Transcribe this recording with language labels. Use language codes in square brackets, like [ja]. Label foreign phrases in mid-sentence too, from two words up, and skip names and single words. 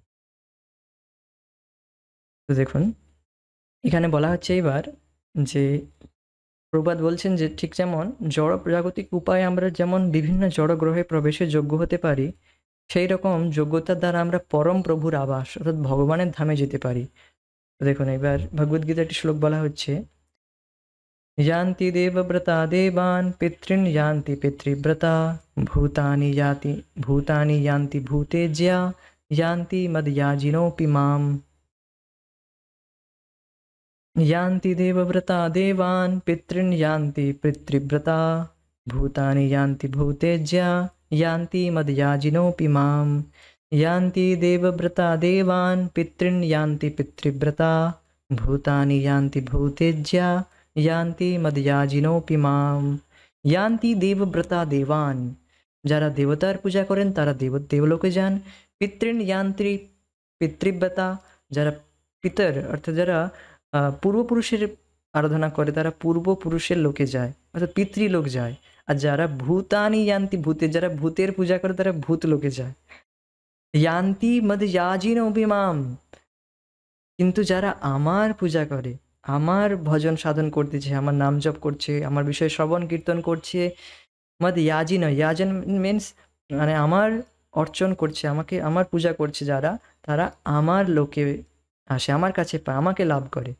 [bn] তো দেখুন, এখানে বলা হচ্ছে এবার যে প্রবাদ বলছেন যে ঠিক যেমন জড় জাগতিক উপায়ে আমরা যেমন বিভিন্ন জড় গ্রহে প্রবেশের যোগ্য হতে পারি, সেই রকম যোগ্যতার দ্বারা আমরা পরম প্রভুর আবাস অর্থাৎ ভগবানের ধামে যেতে পারি। তো দেখুন, এবার ভগবদ্গীতার একটি শ্লোক বলা হচ্ছে, [sa] यान्ति देवव्रता देवान् पितॄन् यान्ति पितृव्रता भूतानि यान्ति भूतेज्या यान्ति मद्याजिनोऽपि माम्। यान्ति देवव्रता देवान् पितॄन् यान्ति पितृव्रता भूतानि यान्ति भूतेज्या यान्ति मद्याजिनोऽपि माम्। यान्ति देवव्रता देवान् पितॄन् यान्ति पितृव्रता भूतानि यान्ति भूतेज्या यान्ति मद्याजिनोऽपि माम्। यान्ति देवव्रता देवान्, [bn] যারা দেবতার পূজা করেন তারা দেবলোকে যান। [sa] পিতৃন यान्ति পিতৃব্রতা, [bn] যারা পিতর অর্থাৎ যারা পূর্বপুরুষের আরাধনা করে তারা পূর্বপুরুষের লোকে যায় অর্থাৎ পিতৃলোক যায়। আর যারা [sa] ভূতানি यान्ति ভূতে, [bn] যারা ভূতের পূজা করে তারা ভূত লোকে যায়। यान्ति मद्याजिनोऽपि माम्, কিন্তু যারা আমার পূজা করে, আমার ভজন সাধন করতেছে, আমার নাম জপ করছে, আমার বিষয়ে শ্রবণ কীর্তন করছে, ইয়াজি নয়, ইয়াজন মিন্স মানে আমার অর্চন করছে, আমাকে আমার পূজা করছে যারা, তারা আমার লোকে আসে, আমার কাছে পায়, আমাকে লাভ করে।